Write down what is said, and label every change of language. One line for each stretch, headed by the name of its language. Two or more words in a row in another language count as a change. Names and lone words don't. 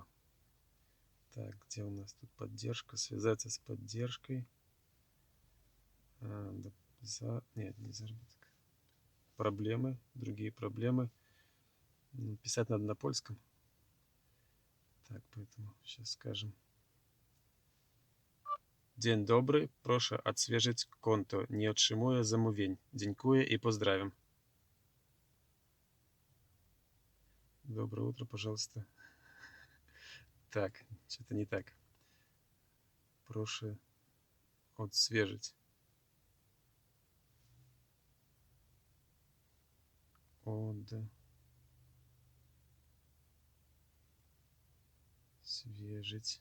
Russian: Так, где у нас тут поддержка? Связаться с поддержкой. Нет, не заработок. Проблемы, другие проблемы. Писать надо на польском. Так, поэтому сейчас скажем.
Polish: Dzień dobry, proszę odświeżyć konto. Nie otrzymuję zamówień.
Russian: Dziękuję и поздравим. Доброе утро, пожалуйста. Так, что-то не так. Прошу отсвежить. Свежить.